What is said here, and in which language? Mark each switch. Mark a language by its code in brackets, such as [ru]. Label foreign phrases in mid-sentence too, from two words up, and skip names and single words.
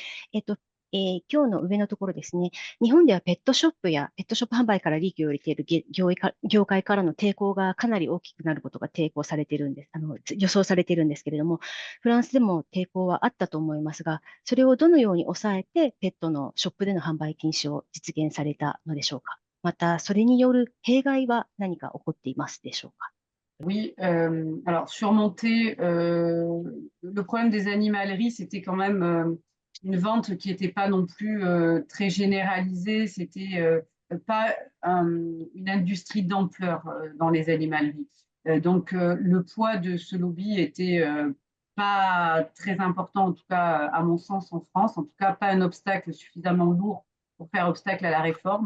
[ja] 今日の上のところですね、日本ではペットショップやペットショップ販売から利益を得ている業界からの抵抗がかなり大きくなることが抵抗されているんです、予想されているんですけれども、フランスでも抵抗はあったと思いますが、それをどのように抑えてペットのショップでの販売禁止を実現されたのでしょうか。また、それによる弊害は何か起こっていますでしょうか。 [fr] Oui, alors surmonter le problème des animaleries, c'était quand même une vente qui n'était pas non plus très généralisée, c'était pas une industrie d'ampleur dans les animaleries. Donc le poids de ce lobby était pas très important, en tout cas à mon sens en France, en tout cas pas un obstacle suffisamment lourd pour faire obstacle à la réforme.